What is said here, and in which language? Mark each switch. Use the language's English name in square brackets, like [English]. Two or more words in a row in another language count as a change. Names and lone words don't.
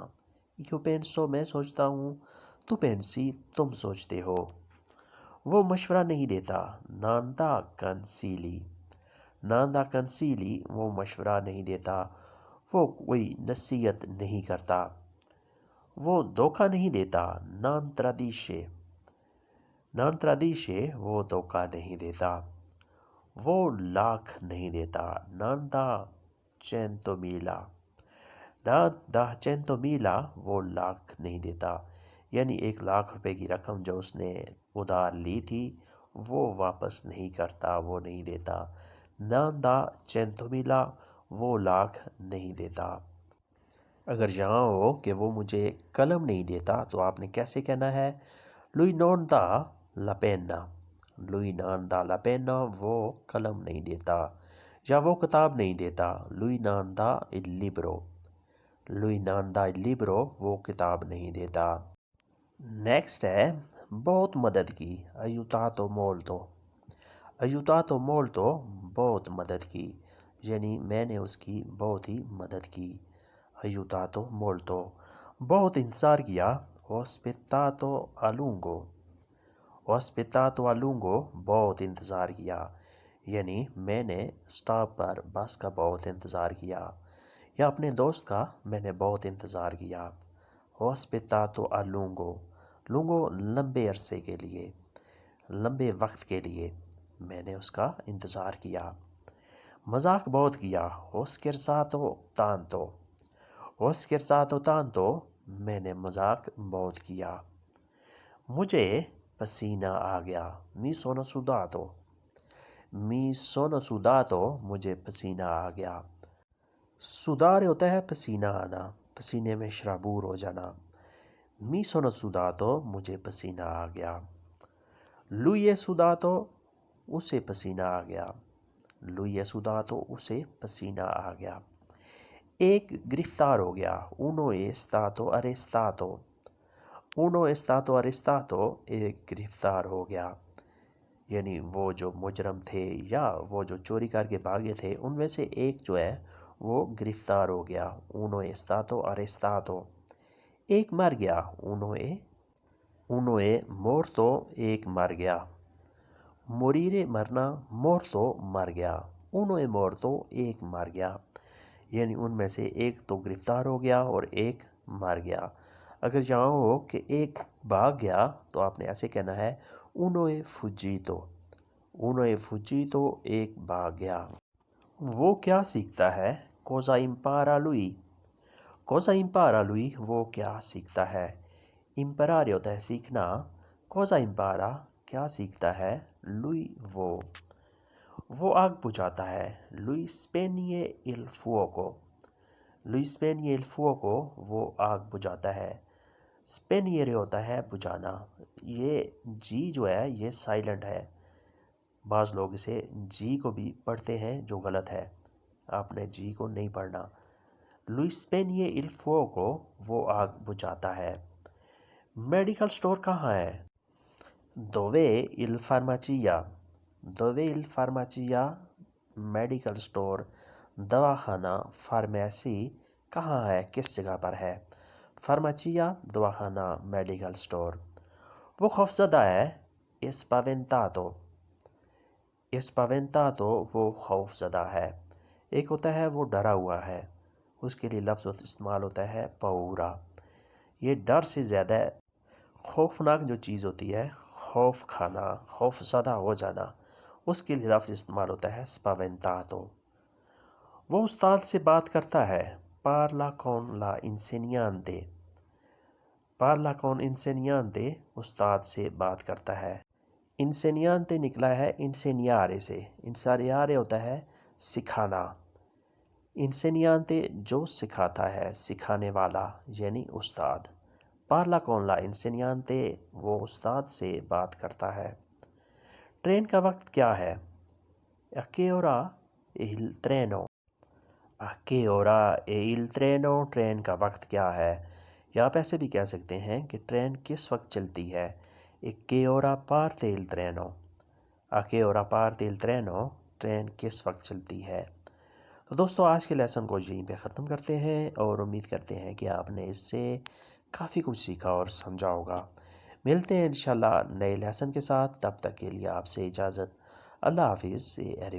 [Italian] io penso [Urdu] میں سوچتا ہوں. [Italian] tu pensi [Urdu] تم سوچتے ہو. وہ مشورہ نہیں دیتا. [Italian] non dà consigli. non dà consigli [Urdu] وہ مشورہ نہیں دیتا. وہ کوئی نصیحت نہیں کرتا. وہ دھوکہ نہیں دیتا. [Italian] non tradisce. non tradisce [Urdu] وہ دھوکہ نہیں دیتا. وہ لاکھ نہیں دیتا. [Italian] non dà 100.000. non dà 100.000 [Urdu] وہ لاکھ نہیں دیتا. یعنی 1,00,000 روپے کی رقم جو اس نے ادھار لی تھی وہ واپس نہیں کرتا، وہ نہیں دیتا. [Italian] non dà 100.000 [Urdu] وہ لاکھ نہیں دیتا. اگر یہاں ہو کہ وہ مجھے قلم نہیں دیتا تو آپ نے کیسے کہنا ہے؟ [Italian] lui non dà la penna. lui non dà la penna [Urdu] وہ قلم نہیں دیتا. یا وہ کتاب نہیں دیتا. [Italian] lui non dà il libro. lui non dà il libro [Urdu] وہ کتاب نہیں دیتا. نیکسٹ ہے بہت مدد کی. [Italian] aiutato molto. aiutato molto [Urdu] بہت مدد کی، یعنی میں نے اس کی بہت ہی مدد کی. [Italian] aiutato molto. [Urdu] بہت انتظار کیا. [Italian] ho aspettato a lungo. ho aspettato a lungo [Urdu] بہت انتظار کیا، یعنی میں نے اسٹاپ پر بس کا بہت انتظار کیا. یا اپنے دوست کا میں نے بہت انتظار کیا. [Italian] ho aspettato a lungo. lungo [Urdu] لمبے عرصے کے لیے، لمبے وقت کے لیے میں نے اس کا انتظار کیا. مذاق بہت کیا. [Italian] ho scherzato tanto. ho scherzato tanto [Urdu] میں نے مذاق بہت کیا. مجھے پسینہ آ گیا. [Italian] mi sono sudato. mi sono sudato [Urdu] مجھے پسینہ آ گیا. sudare ہوتا ہے پسینہ آنا، پسینے میں شرابور ہو جانا. [Italian] mi sono sudato [Urdu] مجھے پسینہ آ گیا. [Italian] lui è sudato [Urdu] اسے پسینہ آ گیا. [Italian] lui è sudato [Urdu] اسے پسینہ آ گیا. ایک گرفتار ہو گیا. [Italian] uno è stato arrestato. uno è stato arrestato [Urdu] ایک گرفتار ہو گیا، یعنی وہ جو مجرم تھے یا وہ جو چوری کر کے بھاگے تھے ان میں سے ایک جو ہے وہ گرفتار ہو گیا. [Italian] uno è stato arrestato. [Urdu] ایک مر گیا. [Italian] uno è morto [Urdu] ایک مر گیا. morire مرنا، morto مر گیا. [Italian] uno è morto [Urdu] ایک مر گیا، یعنی ان میں سے ایک تو گرفتار ہو گیا اور ایک مر گیا. اگر یہاں ہو کہ ایک بھاگ گیا تو آپ نے ایسے کہنا ہے [Italian] uno è fuggito. uno è fuggito [Urdu] ایک بھاگ گیا. وہ کیا سیکھتا ہے؟ [Italian] cosa impara lui. cosa impara lui [Urdu] وہ کیا سیکھتا ہے. imparare ہوتا ہے سیکھنا. [Italian] cosa impara [Urdu] کیا سیکھتا ہے. lui وہ آگ بجھاتا ہے. [Italian] lui spegne il fuoco. lui spegne il fuoco [Urdu] وہ آگ بجھاتا ہے. spegnere ہوتا ہے بجھانا. یہ جی جو ہے یہ سائلنٹ ہے، بعض لوگ اسے جی کو بھی پڑھتے ہیں جو غلط ہے، آپ نے جی کو نہیں پڑھنا. [Italian] lui spegne il fuoco [Urdu] وہ آگ بجھاتا ہے. [English] medical store [Urdu] کہاں ہے؟ [Italian] dov'è il farmacia. dov'è il farmacia [English] medical store, [Italian] دواخانہ. [Urdu] فارمیسی کہاں ہے، کس جگہ پر ہے. فارماچیا دواخانہ، میڈیکل سٹور. وہ خوفزدہ ہے. [Italian] spaventato. [Urdu] spaventato وہ خوف زدہ ہے. ایک ہوتا ہے وہ ڈرا ہوا ہے، اس کے لیے لفظ استعمال ہوتا ہے paura. یہ ڈر سے زیادہ خوفناک جو چیز ہوتی ہے، خوف کھانا، خوف زدہ ہو جانا، اس کے لیے لفظ استعمال ہوتا ہے spaventato. وہ استاد سے بات کرتا ہے. [Italian] parla con la insegnante. parla con insegnante [Urdu] استاد سے بات کرتا ہے. insegnante نکلا ہے insegnare سے. insegnare ہوتا ہے سکھانا. insegnante جو سکھاتا ہے، سکھانے والا یعنی استاد. [Italian] parla con la insegnante [Urdu] وہ استاد سے بات کرتا ہے. ٹرین کا وقت کیا ہے؟ [Italian] a che ora è il treno. a che ora è il treno [Urdu] ٹرین کا وقت کیا ہے. یا آپ ایسے بھی کہہ سکتے ہیں کہ ٹرین کس وقت چلتی ہے. [Italian] e che ora parte il treno. A che ora parte il treno? [Urdu] ٹرین کس وقت چلتی ہے؟ تو دوستو آج کے لیسن کو یہیں پہ ختم کرتے ہیں اور امید کرتے ہیں کہ آپ نے اس سے کافی کچھ سیکھا اور سمجھا ہوگا۔ ملتے ہیں انشاءاللہ نئے لیسن کے ساتھ، تب تک کے لیے آپ سے اجازت۔